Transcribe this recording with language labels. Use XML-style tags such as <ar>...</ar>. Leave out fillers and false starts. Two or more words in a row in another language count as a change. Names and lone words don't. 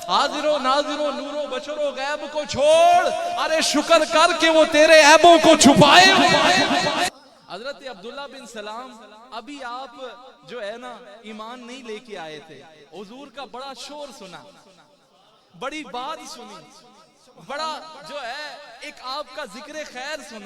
<ur>حاضر و ناظر و نور و بشر و غیب کو چھوڑ، ارے شکر کر کے وہ تیرے عیبوں کو چھپائے ہوئے۔ حضرت عبداللہ بن سلام ابھی آپ جو ہے نا ایمان نہیں لے کے آئے تھے، حضور کا بڑا شور سنا، بڑی بات سنی، بڑا جو ہے ایک آپ کا ذکر خیر سنا۔</ur>